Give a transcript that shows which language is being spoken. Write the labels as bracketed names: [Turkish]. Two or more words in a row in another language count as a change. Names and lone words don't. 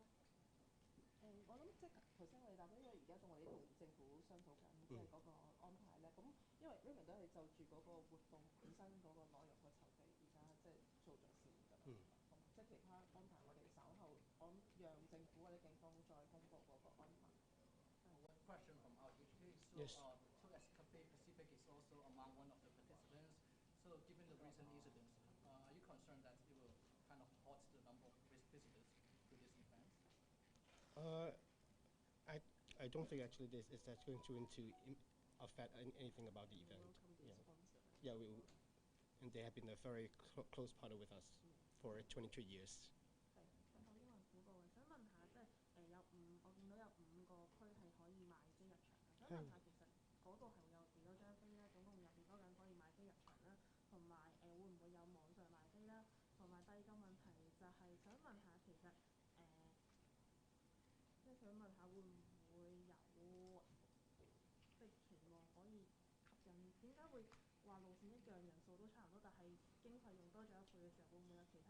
[Cantonese] 我諗頭先我哋答咗，因為而家仲我哋同政府商討緊，嗰個安排咧。咁因為 Raymond 都係就住嗰個活動本身嗰個內容去籌備，而家做咗先㗎啦。其他安排我哋稍後讓政府或者警方再公布嗰個安排。 [English] One question from our HK. So, Yes. Tour Escape Pacific is also among one of the participants. So, given the recent incidents, are you concerned that it will kind of halt the number of visitors to this event? I don't think actually that's going to affect anything about the event. Yeah, and they have been a very close partner with us for 22 years. [Cantonese] 好，英文虎報嘅，想問下，我見到有5個區係可以買飛入場嘅，想問下其實嗰度係會有幾多張飛咧？總共有幾多人可以買飛入場啦？同埋會唔會有網上賣飛啦？同埋第二個問題就係想問下，其實想問下會唔會有期望可以吸引？點解會話路線一樣，人數都差唔多，但係經費用多咗1倍嘅時候，會唔會有其他